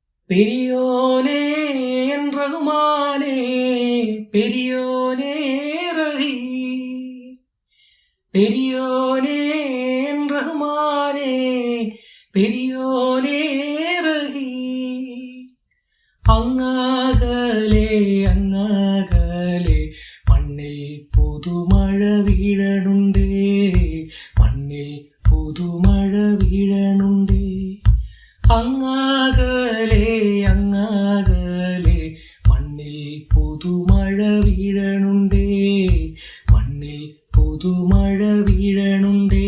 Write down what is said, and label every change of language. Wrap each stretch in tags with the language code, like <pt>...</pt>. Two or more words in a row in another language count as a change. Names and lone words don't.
<ta>பெரியோனே என் ரகுமானே, பெரியோனே ரஹி, பெரியோனே என் ரகுமானே, பெரியோனே ரஹி.</ta> <ml>അങ്ങാകലെ അങ്ങാകലെ മണ്ണിൽ പുതുമഴ വീഴണുണ്ടേ, മണ്ണിൽ പുതുമഴ വീഴണുണ്ടേ. അങ്ങാകലെ അങ്ങാകലെ മണ്ണിൽ പുതുമഴ വീഴണുണ്ടേ, മണ്ണിൽ പുതുമഴ വീഴണുണ്ടേ.</ml>